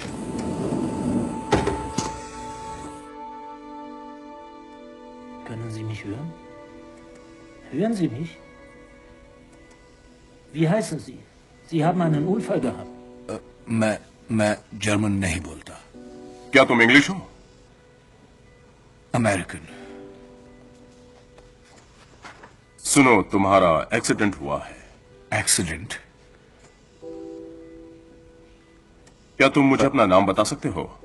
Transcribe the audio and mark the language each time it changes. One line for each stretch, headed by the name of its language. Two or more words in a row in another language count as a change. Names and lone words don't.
German: Können Sie mich hören? Hören Sie mich? Wie heißen Sie? Sie haben einen Unfall gehabt.
Hindi: मैं जर्मन नहीं बोलता, क्या तुम इंग्लिश हो? अमेरिकन। सुनो, तुम्हारा एक्सीडेंट हुआ है। एक्सीडेंट? क्या तुम मुझे अपना नाम बता सकते हो?